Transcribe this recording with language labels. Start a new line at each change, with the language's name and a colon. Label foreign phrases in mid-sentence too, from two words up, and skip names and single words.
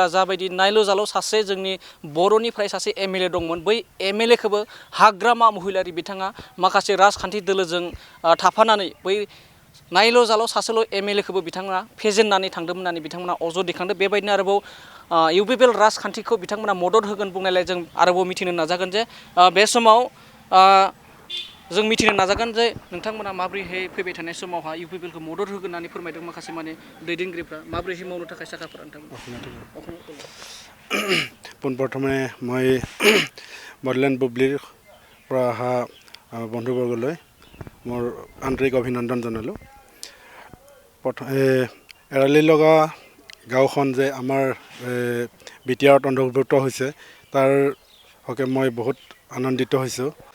Bodo: जाबायदि नायल' जाल' सासे जोंनि बर'निफ्राय सासे MLA दंमोन बै MLAखौबो हाग्रामा महिलारि बिथाङा माखासे राजखान्थि दोलोजों थाफानानै बै नायल' जाल' सासेल' MLAखौबो बिथांमोना फेजेननानै थांदोंमोन होननानै बिथांमोना अजद दैखांदों बेबायदिनो आरोबाव UPPL राजखान्थिखौ बिथांमोना मदद होगोन बुंनायलाय जों आरोबाव मिथिनो नाजागोन जे बे समाव जों मिथिनो नाजागोन जे नोंथांमोना माबोरैहाय फैबाय थानाय समावहा UPPLखौ मदद होगोन होननानै फोरमायदों माखासे माने दैदेनगिरिफ्रा माबोरैहाय मावनो थाखाय साखाफोरा
Assamese: পোনপ্ৰথমে মই বড়োলেণ্ড বুবলিৰ পৰা অহা বন্ধুবৰ্গলৈ মোৰ আন্তৰিক অভিনন্দন জনালোঁ এৰালি লগা গাঁওখন যে আমাৰ BTRত অন্তৰ্ভুক্ত হৈছে তাৰ হকে মই বহুত আনন্দিত হৈছোঁ